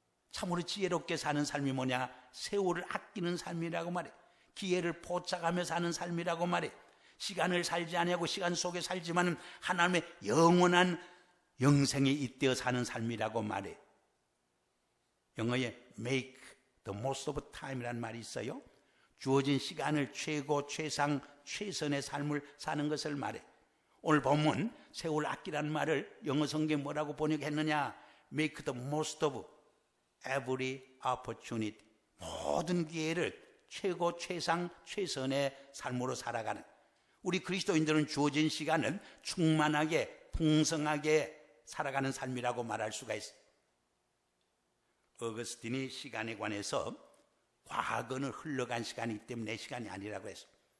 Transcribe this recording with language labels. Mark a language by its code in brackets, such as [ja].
[ko] 참으로 지혜롭게 사는 삶이 뭐냐? 세월을 아끼는 삶이라고 말해. 기회를 포착하며 사는 삶이라고 말해. 시간을 살지 아니하고 시간 속에 살지만 하나님의 영원한 영생에 잇대어 사는 삶이라고 말해. 영어에 [en] make the most of time [ko] 이라는 말이 있어요. 주어진 시간을 최고, 최상, 최선의 삶을 사는 것을 말해. 오늘 본문 세월 아끼라는 말을 영어 성경에 뭐라고 번역했느냐? [en] Make the most of every opportunity. [ko] 모든 기회를 최고 최상 최선의 삶으로 살아가는, 우리 그리스도인들은 주어진 시간을 충만하게 풍성하게 살아가는 삶이라고 말할 수가 있어요. 어거스틴이 시간에 관해서 과거는 흘러간 시간이기 때문에 내 시간이 아니라고 했어요.